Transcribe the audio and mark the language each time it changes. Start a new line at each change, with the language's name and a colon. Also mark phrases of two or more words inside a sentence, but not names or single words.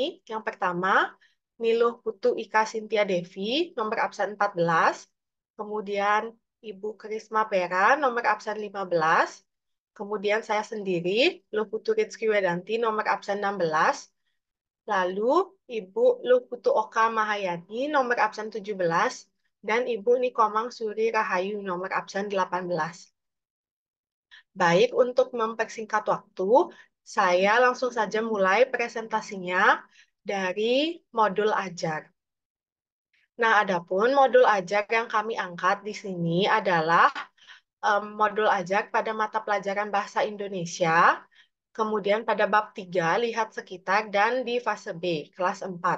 Indonesian: Yang pertama, Niluh Putu Ika Sintia Devi, nomor absen 14. Kemudian Ibu Krisma Pera, nomor absen 15. Kemudian saya sendiri, Luputu Rizky Wedanti, nomor absen 16. Lalu Ibu Luputu Oka Mahayani nomor absen 17 dan Ibu Nikomang Suri Rahayu nomor absen 18. Baik, untuk mempersingkat waktu, saya langsung saja mulai presentasinya dari modul ajar. Nah, adapun modul ajar yang kami angkat di sini adalah modul ajar pada mata pelajaran Bahasa Indonesia, kemudian pada bab 3 lihat sekitar, dan di fase B, kelas 4.